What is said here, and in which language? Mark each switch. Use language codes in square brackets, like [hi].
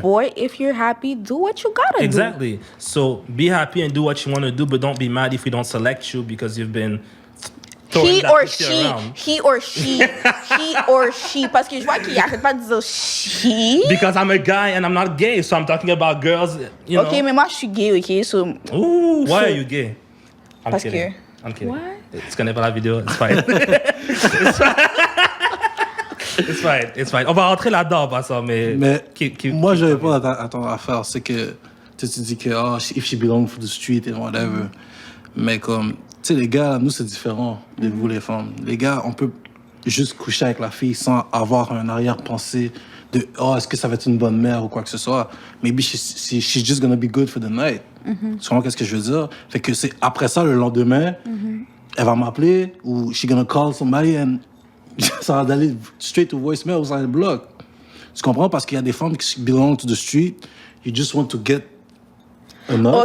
[en] Boy, if you're happy, do what you gotta do. Exactly. So be happy and do what you want to do, but don't be mad if we don't select you because you've been he or she, [fr] parce que je vois qu'il arrête pas de dire she. [en] Because I'm a guy and I'm not gay, so I'm talking about girls, you know. [fr] OK, mais moi, je suis gay, OK? So, [en] ooh, why are you gay? [fr] Parce que... [en] I'm kidding. What? [fr] Tu connais pas la vidéo, [en] it's fine. [fr] It's fine. On va rentrer là-dedans, pas ça, mais moi, je réponds à ton affaire, c'est que tu dis que [en] if she belongs for the street and whatever. [fr] Mais comme, tu sais, les gars, nous, c'est différent de vous, les femmes. Les gars, on peut juste coucher avec la fille sans avoir un arrière-pensée de est-ce que ça va être une bonne mère ou quoi que ce soit. [en] Maybe she's just gonna be good for the night. [fr] Tu comprends qu'est-ce que je veux dire? Fait que c'est après ça, le lendemain, elle va m'appeler ou [en] she's gonna call somebody and [fr] ça va aller [en] straight to voicemail [fr] ou ça va le bloc. Tu comprends? Parce qu'il y a des femmes qui [en] belong to the street, you just want to get enough.